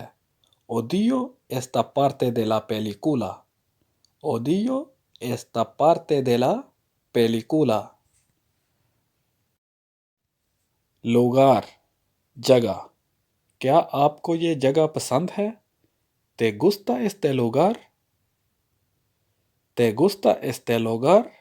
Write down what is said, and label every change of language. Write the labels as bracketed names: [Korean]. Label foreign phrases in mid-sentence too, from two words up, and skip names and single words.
[Spanish] Odio esta parte de la película. Odio esta parte de la película. [Hindi] Lugar जगह। क्या आपको ये जगह पसंद है? [Spanish] ¿Te gusta este lugar? ¿Te gusta este lugar?